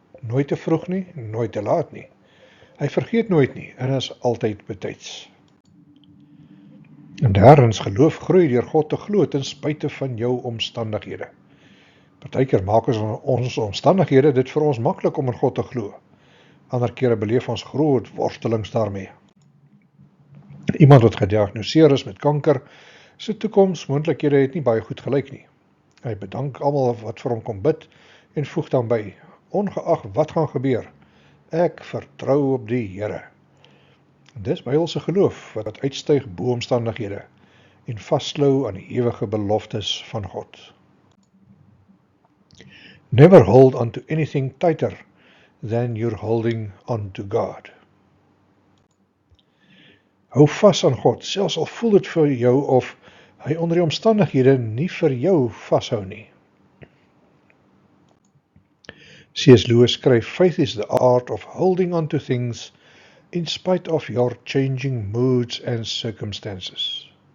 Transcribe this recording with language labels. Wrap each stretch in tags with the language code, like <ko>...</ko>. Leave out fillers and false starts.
<af>Nooit te vroeg nie, nooit te laat nie. Hy vergeet nooit nie en is altyd betyds. En derdens, geloof groei deur God te glo ten spyte van jou omstandighede. Partykeer maak ons omstandighede dit vir ons maklik om in God te glo. Ander kere beleef ons groot worstelings daarmee. Iemand wat gediagnoseer is met kanker, sy toekomsmoontlikhede het nie baie goed gelyk nie. Hy bedank almal wat vir hom kom bid en voeg dan by, ongeag wat gaan gebeur, ek vertrou op die Here. Dis Bybelse geloof wat uitstyg bo omstandighede en vasklou aan die ewige beloftes van God.</af> <en>Never hold on to anything tighter than you're holding on to God.</en> <af>Hou vas aan God, selfs al voel dit vir jou of hy onder die omstandighede nie vir jou vashou nie.</af> <en>C.S. Lewis</en> <af>skryf,</af> <en>faith is the art of holding on to things in spite of your changing moods and circumstances.</en>